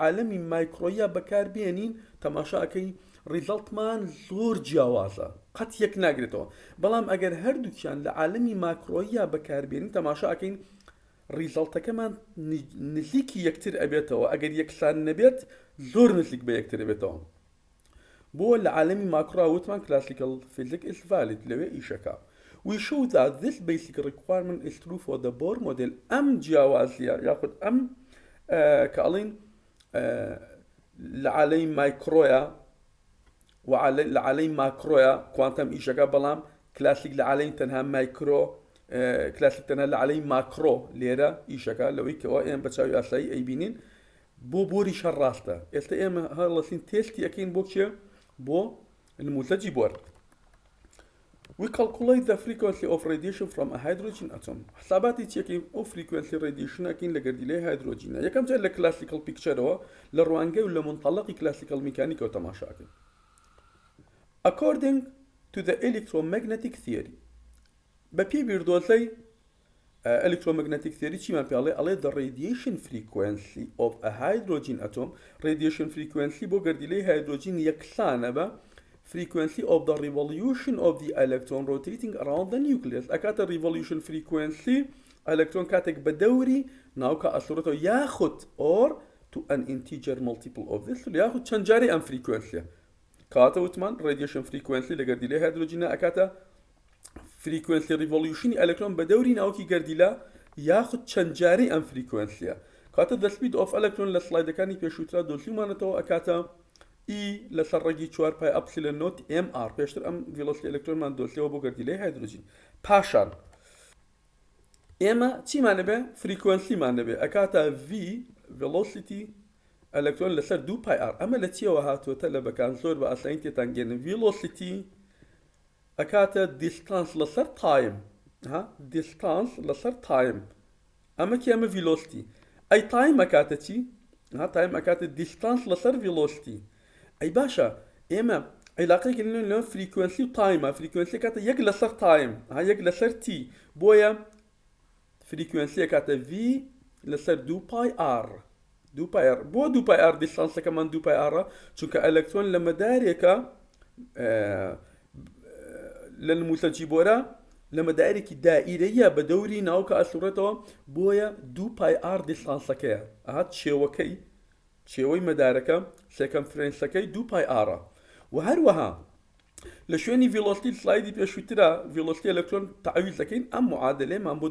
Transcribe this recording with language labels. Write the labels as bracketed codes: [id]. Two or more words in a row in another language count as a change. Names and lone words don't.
[ckb] عالەمی مایکرۆیە بەکاربێنین تەماشاکەی ریزڵتمان زۆر جیاوازە قەت یەک ناگرێتەوە بەڵام ئەگەر هەردووکیان لە عالەمی ماکرۆیە بەکاربێنین تەماشاکەین ریزڵتەکەمان نزیکی یەکتر ئەبێتەوە ئەگەر یەکسان نەبێت زۆر نزیک بە یەکتر ئەبێتەوە بۆ لە عالەمی ماکرۆ وتمان [en] classical physics is valid [ckb] لەوێ ئیشەکە [en] We show that this basic requirement is true for the Bohr model [ckb] ئەم جیاوازیە یاخود ئەم کە ئەڵێن لە عالەی مایکرۆیە لە عەلەی ماکرۆیە کوانتم ئیشەکە بەڵام کلاسیک لە عەلەی تەنها مایکرۆ کلاسیک تەنها لە عەلەی ماکرۆ لێرە ئیشەکە لەوەی کەەوە ئێمە بە چاوی ئاسایی ئەیبینین بۆ بۆری شەڕ ڕاستە ئێستا ئێمە هەڵەسین تێستی ئەەکەین بۆ چێ بۆ نموزەجی بۆر [en] We calculate the frequency of radiation from a hydrogen atom. [ckb] حساباتی چێکین ئەو [en] frequency radiation [ckb] ئەکەین لە گەردیلەی هایدرۆجینە یەکەم جار لە [en] classical pictureەوە [ckb] لە ڕوانگەی و لە منطەلەقی [en] classical mechanicsەوە [ckb] تەماشاکەین [en] According to the electromagnetic theory [ckb] بەپێی بیردۆزەی [en] electromagnetic theory [ckb] چیمان پێڵێ ئەڵێ [en] the radiation frequency of a hydrogen atom radiation frequency [ckb] بۆ گەردیلەی هایدرۆجین یەکسانە بە [en] frequency of the revolution of the electron rotating around the nucleus [ckb] ئەکاتە [en] revolution frequency electron [ckb] کاتێک بە دەوری ناوکە ئەسوورەتەوە یاخود [en] or to an integer multiple of this [ckb] یاخود چەند جارێ ئەم frequency کاتە وتمان [en] radiation frequency [ckb] لە گەردیلەی هایدرۆجینە ئەکاتە [en] frequency revolution electron [ckb] بە دەوری ناوکی گەردیلە یاخود چەند جارەی ئەم frequency کاتە [en] the speed of electron [ckb] لە سلایدەکانی پێشووترا دۆزیمانەتەوە ئەکاتە E لەسەر ڕێگی 4 پای [en] epsilon naught [ckb] MR پێشتر ئەم [en] velocity electronمان [ckb] دۆزیەوە بۆ گەردیلەی هایدرۆجین پاشان ئێمە چیمانە بێ frequencyمان دەبێ ئەکاتە V [en] velocity electron [ckb] لەسەر 2 پای R ئەمە لە چیەوە هاتووەتە لە بەکان زۆر بە ئاسایی تێتانگەێنن velocity ئەکاتە distance لەسەر time distance لەسەر time ئەمە کی ئەمە velocity ئەی time ئەکاتە چی time ئەکاتە distance لەسەر velocity ئەی باشە ئێمە عیلاقەیەکی لەوێ frequency و time frequency ئەکاتە یەک لەسەر time یەک لەسەر t بۆیە frequency ئەکاتە v لەسەر 2 پای r 2 پای r بۆ 2 پای r دیستانسەکەمان 2 پای r چونکە ئەلکترۆن لە مەدارێکە لە نموسەجی بۆرە لە مەدارێکی دائیرەیە بە دەوری ناوکە ئەسوورەتەوە بۆیە 2 پای r دیستانسەکەیە چێوەکەی چێوەی مەدارەکە سێکەمفرەنسەکەی 2 پای r و هەروەها لە شوێنی velocity سلایدی پێشووترە [en] velocity electron [ckb] تعویض دەکەین ئەم معادلەیەمان بۆ